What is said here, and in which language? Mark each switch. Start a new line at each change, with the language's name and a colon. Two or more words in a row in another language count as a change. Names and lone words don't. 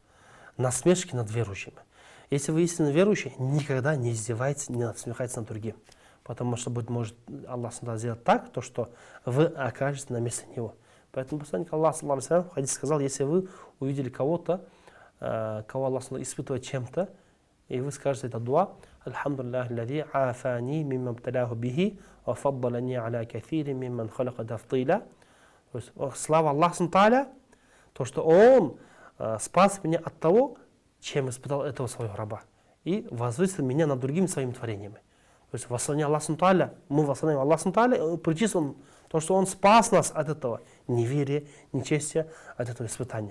Russian: Насмешки над верующими. Если вы истинно верующий, никогда не издевается, не насмехается над другим. Потому что, быть может, Аллах сделать так, то, что вы окажетесь на месте него. Поэтому посланник Аллаха в хадисе сказал, если вы увидели кого-то, кого Аллах испытывает чем-то, и вы скажете это дуа,
Arabic: الحمد لله الذي عافاني مما ابتلاه به وفضلني على كثير ممن خلق تفضيلا.
Russian: То есть, слава
Arabic: الله تعالى,
Russian: то, что Он спас меня от того, чем испытал этого своего раба, и возвысил меня над другими своими творениями. То есть восславление
Arabic: الله تعالى,
Russian: мы восславляем
Arabic: الله تعالى,
Russian: причислим то, что Он спас нас от этого неверия, нечестия, от этого испытания.